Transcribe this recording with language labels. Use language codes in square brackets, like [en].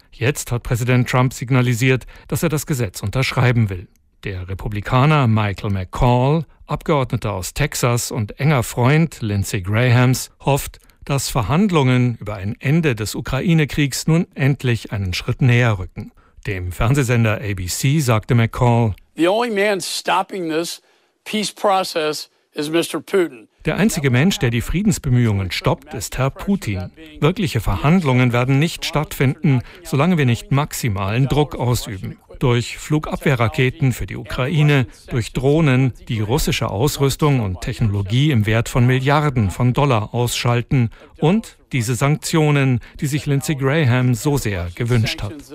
[de] Jetzt hat Präsident Trump signalisiert, dass er das Gesetz unterschreiben will. Der Republikaner Michael McCaul, Abgeordneter aus Texas und enger Freund Lindsey Grahams, hofft, dass Verhandlungen über ein Ende des Ukraine-Kriegs nun endlich einen Schritt näher rücken. Dem Fernsehsender ABC sagte McCaul, [en] "The only man stopping this peace process is Mr. Putin." [de] Der einzige Mensch, der die Friedensbemühungen stoppt, ist Herr Putin. Wirkliche Verhandlungen werden nicht stattfinden, solange wir nicht maximalen Druck ausüben. Durch Flugabwehrraketen für die Ukraine, durch Drohnen, die russische Ausrüstung und Technologie im Wert von Milliarden von Dollar ausschalten und diese Sanktionen, die sich Lindsey Graham so sehr gewünscht hat.